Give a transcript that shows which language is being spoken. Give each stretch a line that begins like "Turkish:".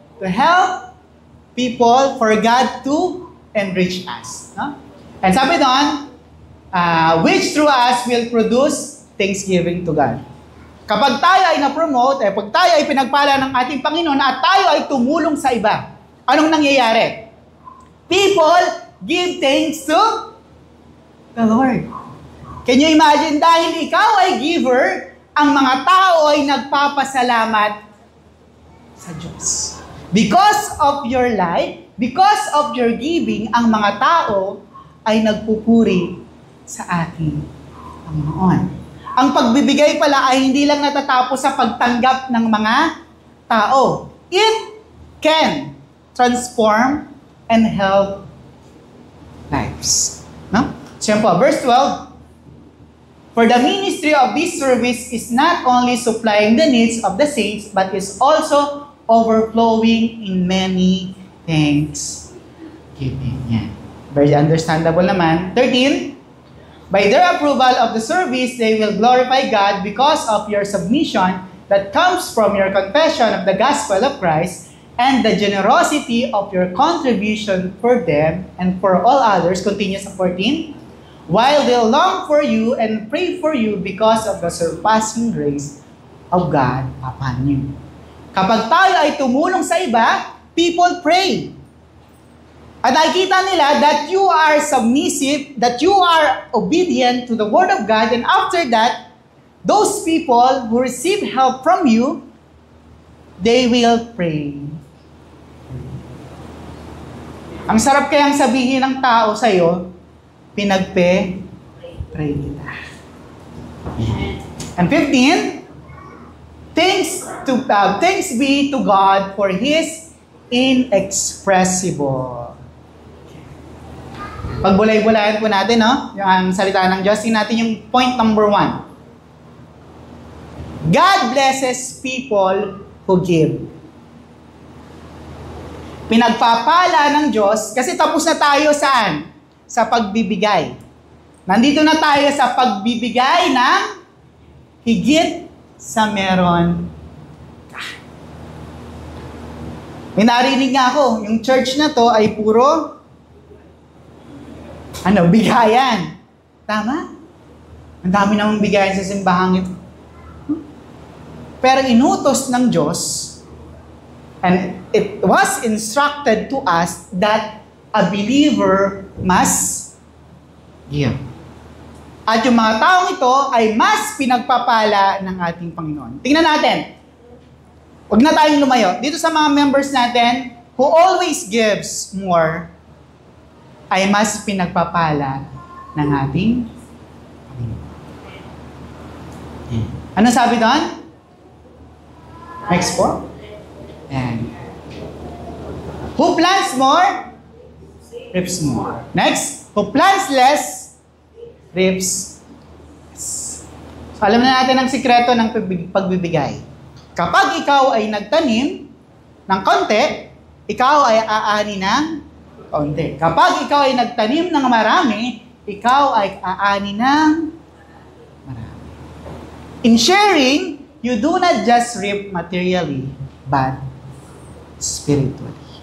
English: To help people for God to enrich us. And
Filipino: sabi doon,
English: which through us will produce thanksgiving to God.
Filipino: Kapag tayo ay na-promote, pag tayo ay pinagpala ng ating Panginoon at tayo ay tumulong sa iba, anong nangyayari?
English: People give thanks to the Lord. Can you imagine,
Filipino: dahil ikaw ay giver, ang mga tao ay nagpapasalamat sa Diyos.
English: Because of your life, because of your giving,
Filipino: ang mga tao ay nagpupuri sa ating Panginoon. Ang pagbibigay pala ay hindi lang natatapos sa pagtanggap ng mga tao.
English: It can transform and help lives. No? Siyempre, verse 12, for the ministry of this service is not only supplying the needs of the saints, but is also overflowing in many thanksgiving. Yan. Very understandable naman. 13, by their approval of the service, they will glorify God because of your submission that comes from your confession of the gospel of Christ and the generosity of your contribution for them and for all others. Continue sa 14. While they long for you and pray for you because of the surpassing grace of God upon you.
Filipino: Kapag tayo ay tumulong sa iba,
English: people pray.
Filipino: At nakikita nila
English: that you are submissive, that you are obedient to the Word of God, and after that, those people who receive help from you, they will pray.
Filipino: Ang sarap kayang sabihin ng tao sa'yo, pray kita.
English: And 15, thanks be to God for His inexpressible.
Filipino: Pagbulay-bulayan po natin, no? Yung salita ng Diyos. Tingnan natin yung point number 1.
English: God blesses people who give.
Filipino: Pinagpapala ng Diyos, kasi tapos na tayo saan? Sa pagbibigay. Nandito na tayo sa pagbibigay ng higit sa meron ka. May narinig nga ako, yung church na to ay puro bigayan. Tama? Ang dami namang bigayan sa simbahang ito. Pero inutos ng Diyos,
English: and it was instructed to us that a believer must give.
Filipino: At yung mga taong ito ay mas pinagpapala ng ating Panginoon. Tingnan natin. Huwag na tayong lumayo. Dito sa mga members natin,
English: who always gives more,
Filipino: ay mas pinagpapala ng ating Panginoon. Ano sabi doon? Next po.
English: And who plants more, reaps more. Next, who plants less, reaps less.
Filipino: So, alam na natin ang sikreto ng pagbibigay. Kapag ikaw ay nagtanim ng konti, ikaw ay aani ng konti. Kapag ikaw ay nagtanim ng marami, ikaw ay aani ng marami.
English: In sharing, you do not just reap materially, but spiritually.